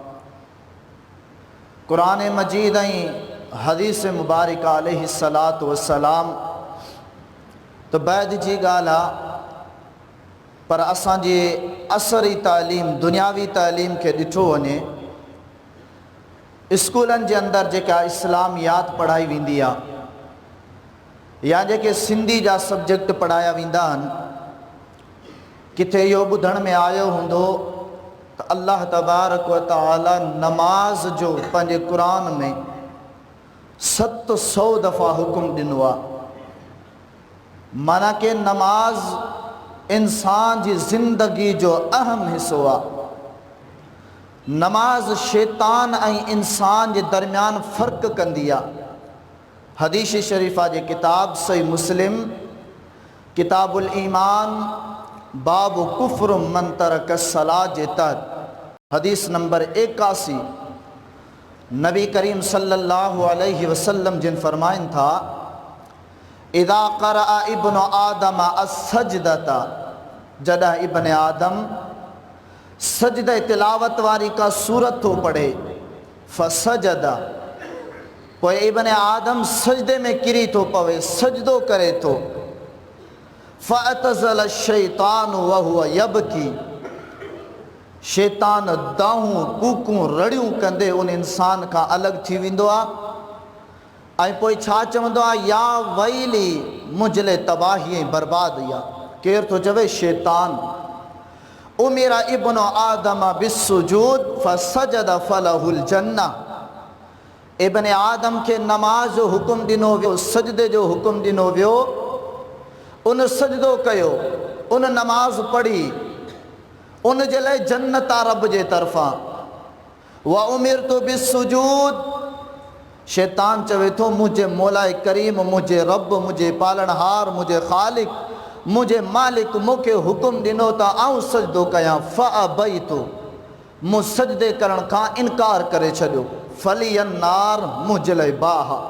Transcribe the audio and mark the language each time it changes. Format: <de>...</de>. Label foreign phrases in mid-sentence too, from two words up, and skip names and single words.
<sd>कुरान मजीद ऐं हदीस मुबारक</sd> <ar>عليه الصلاة والسلام</ar> <sd>तो बैद जी ॻाल्हि आहे, पर असांजे असरी तालीम दुनियावी तालीम खे ॾिठो वञे, स्कूलनि जे अंदरि जेका इस्लामियात पढ़ाई वेंदी आहे या जेके सिंधी जा सब्जेक्ट पढ़ाया वेंदा आहिनि, किथे इहो ॿुधण में आयो हूंदो त अल्लाह तबारक व तआला नमाज जो पंहिंजे कुरान में 700 दफ़ा हुक्म ॾिनो आहे। माना के नमाज इंसान जी ज़िंदगी जो अहम हिस्सो आहे। नमाज शैतान ऐं इंसान जे दरमियान फ़र्क़ु कंदी आहे। हदीस शरीफ़ा जे किताब सही मुस्लिम किताबुल ईमान बाब</sd> <ar>كفر من ترك الصلاة</ar> <sd>जे तहत हदीस नंबर 81 नबी करीम</sd> <ar>صلى الله عليه وسلم</ar> <sd>जिन फरमाइन था,</sd> <ar>إذا قرأ ابن آدم السجدة,</ar> <sd>जॾहिं इब्न आदम सजदे तिलावत वारी का सूरत तो पढ़े, फसजदा, पोइ इब्न आदम सजदे में किरी तो पवे, सजदो करे तो,</sd> <ar>فاعتزل الشيطان وهو يبكي,</ar> <sd>शैतान दाहूं कूकूं रड़ियूं कंदे उन इंसान का अलग थी वेंदो आहे ऐं पोइ छा चवंदो आहे,</sd> <ar>يا ويلي</ar> <sd>मुंहिंजे लाइ तबाही ऐं बर्बादी आहे। केरु थो चवे? शैतान।</sd> <ar>أمر ابن آدم بالسجود فسجد فله الجنة,</ar> <sd>इब्न आदम के नमाज जो हुकुम ॾिनो वियो, सजदे जो हुकुम ॾिनो वियो, उन सजदो कयो, उन नमाज पढ़ी, उन जे लाइ जन्नत आहे रब जे तरफ़ां।</sd> <ar>وأمرت بالسجود,</ar> <sd>शैतान चवे थो मुंहिंजे मौलाए करीम, मुंहिंजे रब, मुंहिंजे पालनहार, मुंहिंजे ख़ालिक, मुंहिंजे मालिक मूंखे हुकुम ॾिनो त आउं सजदो कयां, फ़अबैतु, मूं सजदे करण खां इनकार करे छॾियो,</sd> <ar>فلي النار,</ar> <sd>मुंहिंजे लाइ बाह।</sd>